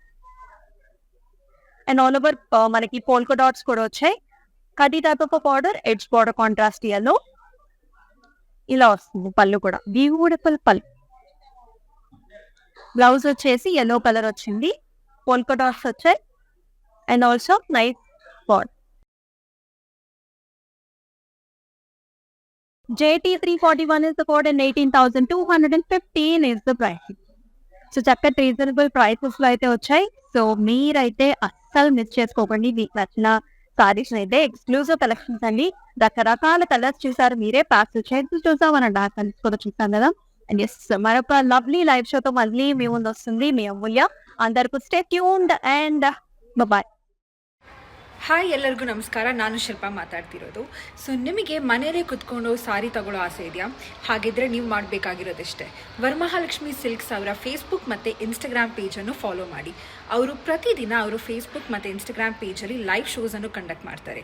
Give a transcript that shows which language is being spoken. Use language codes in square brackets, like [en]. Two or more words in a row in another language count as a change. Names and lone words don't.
[en] and all over [te] మనకి [en] polka dots [te] కూడా వచ్చాయి. [en] కడ్డీ type of border, edge border contrast yellow. [te] ఇలా వస్తుంది పళ్ళు కూడా, బ్యూటిఫుల్ పళ్ళు. బ్లౌజ్ వచ్చేసి yellow కలర్ వచ్చింది, [en] polka dots [te] వచ్చాయి [en] and also nice border. JT341 is the code and 18,215 is the price. [te] సో చక్కటి [en] reasonable prices [te] లో అయితే వచ్చాయి. సో మీరైతే అస్సలు మిస్ చేసుకోకండి. మీకు నచ్చిన సారీస్ అయితే [en] exclusive collections [te] అండి. రకరకాల కలర్స్ చూసారు మీరే, ప్యాక్స్ షేడ్స్ చూసాం, మన [en] dark colors [te] కూడా చూసాం కదా. [en] and yes, [te] మరొక [en] lovely live [te] షోతో మళ్ళీ మీ ముందు వస్తుంది మీ అమూల్య. [en] అందరికీ stay tuned and bye. [kn] ಹಾಯ್, ಎಲ್ಲರಿಗೂ ನಮಸ್ಕಾರ. ನಾನು ಶಿಲ್ಪಾ ಮಾತಾಡ್ತಿರೋದು. ಸೊ ನಿಮಗೆ ಮನೆಯಲ್ಲೇ ಕುತ್ಕೊಂಡು ಸಾರಿ ತಗೊಳ್ಳೋ ಆಸೆ ಇದೆಯಾ? ಹಾಗಿದ್ರೆ ನೀವು ಮಾಡಬೇಕಾಗಿರೋದಿಷ್ಟೇ, ವರಮಹಾಲಕ್ಷ್ಮಿ ಸಿಲ್ಕ್ಸ್ ಅವರ ಫೇಸ್ಬುಕ್ ಮತ್ತು ಇನ್ಸ್ಟಾಗ್ರಾಮ್ ಪೇಜನ್ನು ಫಾಲೋ ಮಾಡಿ. ಅವರು ಪ್ರತಿದಿನ ಅವರು ಫೇಸ್ಬುಕ್ ಮತ್ತು ಇನ್ಸ್ಟಾಗ್ರಾಮ್ ಪೇಜಲ್ಲಿ ಲೈವ್ ಶೋಸನ್ನು ಕಂಡಕ್ಟ್ ಮಾಡ್ತಾರೆ.